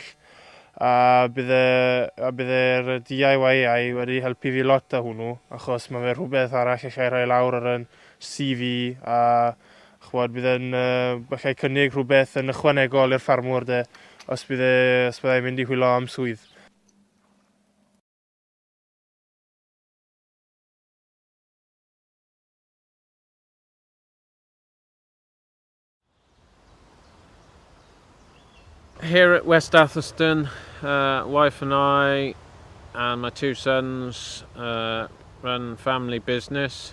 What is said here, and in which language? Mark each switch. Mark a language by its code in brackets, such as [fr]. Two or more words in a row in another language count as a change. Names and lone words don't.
[cy] A bydde'r DIY AI wedi helpu fi lot â hwnnw, achos mae fe rhywbeth arall allai rhoi lawr ar yn CV a bydd yn allai cynnig rhywbeth yn ychwanegol i'r ffarmwr os byddai'n mynd i hwylio am swydd. [en] Here at West Atherston, wife and I and my 2 sons run family business.